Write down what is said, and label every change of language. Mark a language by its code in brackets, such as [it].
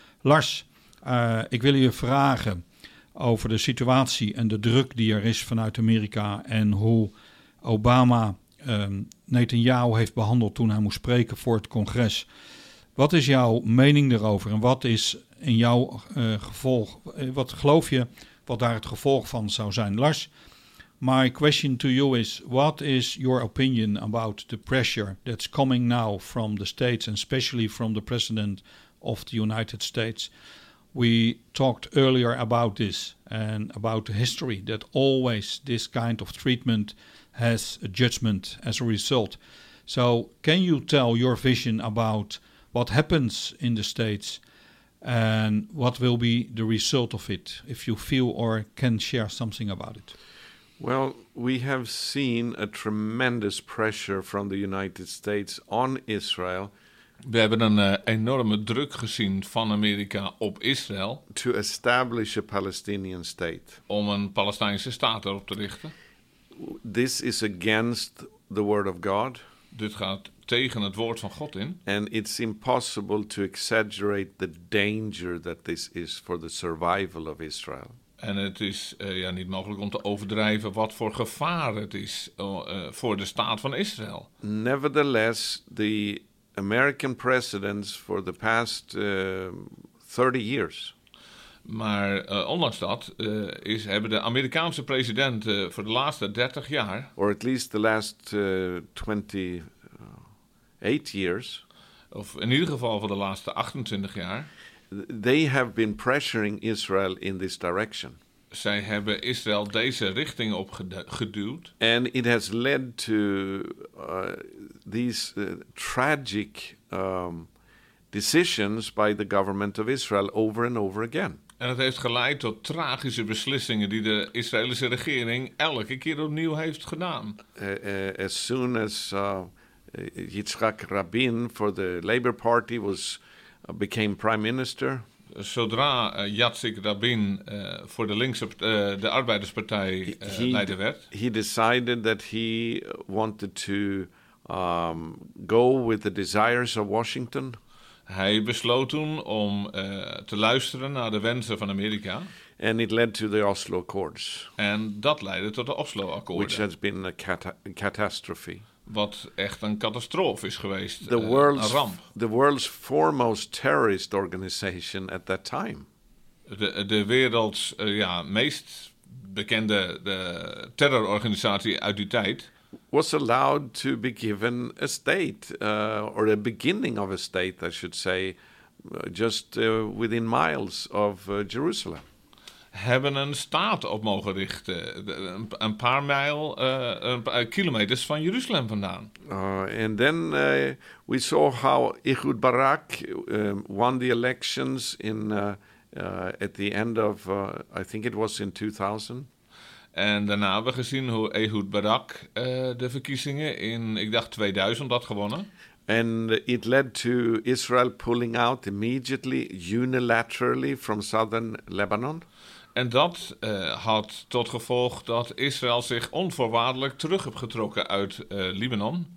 [nl] Lars, ik wil je vragen over de situatie en de druk die er is vanuit Amerika en hoe Obama Netanyahu heeft behandeld toen hij moest spreken voor het congres. Wat is jouw mening daarover en wat is in jouw gevolg? Wat geloof je wat daar het gevolg van zou zijn? [en] Lars, my question to you is, what is your opinion about the pressure that's coming now from the States and especially from the President of the United States? We talked earlier about this and about the history that always this kind of treatment has a judgment as a result. So can you tell your vision about what happens in the States and what will be the result of it, if you feel or can share something about it? Well, we have seen a tremendous pressure from the United States on Israel. [nl] We hebben een enorme druk gezien van Amerika op Israël. [en] To establish a Palestinian state. [nl] Om een Palestijnse staat erop te richten. [en] This is against the word of God. [nl] Dit gaat tegen het woord van God in. [en] And it's impossible to exaggerate the danger that this is for the survival of Israel. [nl] En het is niet mogelijk om te overdrijven wat voor gevaar het is voor de staat van Israël. [en] Nevertheless, the American presidents for the past 30 years. [nl] Maar ondanks dat hebben de Amerikaanse presidenten voor de laatste 30 jaar, [en] or at least the last 28 years, [nl] of in ieder geval voor de laatste 28 jaar, [en] they have been pressuring Israel in this direction. [nl] Zij hebben Israël deze richting op geduwd. [en] And it has led to these tragic decisions by the government of Israel over and over again. [nl] En het heeft geleid tot tragische beslissingen die de Israëlische regering elke keer opnieuw heeft gedaan. [en] As soon as Yitzhak Rabin for the Labour Party became prime minister. [nl] Zodra Yitzhak Rabin voor de linkse de arbeiderspartij leider werd, [en] he decided that he wanted to go with the desires of Washington. [nl] Hij besloot toen om te luisteren naar de wensen van Amerika. [en] And it led to the Oslo Accords. [nl] En dat leidde tot de Oslo-akkoorden. [en] Which has been a catastrophe. [nl] Wat echt een catastrofe is geweest, een ramp. [en] The world's foremost terrorist organization at that time. [nl] De werelds meest bekende terrororganisatie uit die tijd [en] was allowed to be given a state, or the beginning of a state, I should say, just within miles of Jerusalem. [nl] Hebben een staat op mogen richten, een paar mijl, een paar kilometers van Jeruzalem vandaan. [en] And then we saw how Ehud Barak won the elections in at the end of, I think it was in 2000. [nl] En daarna hebben we gezien hoe Ehud Barak de verkiezingen in, ik dacht 2000, had gewonnen. [en] And it led to Israel pulling out immediately, unilaterally from southern Lebanon. [nl] En dat had tot gevolg dat Israël zich onvoorwaardelijk terug heb getrokken uit Libanon.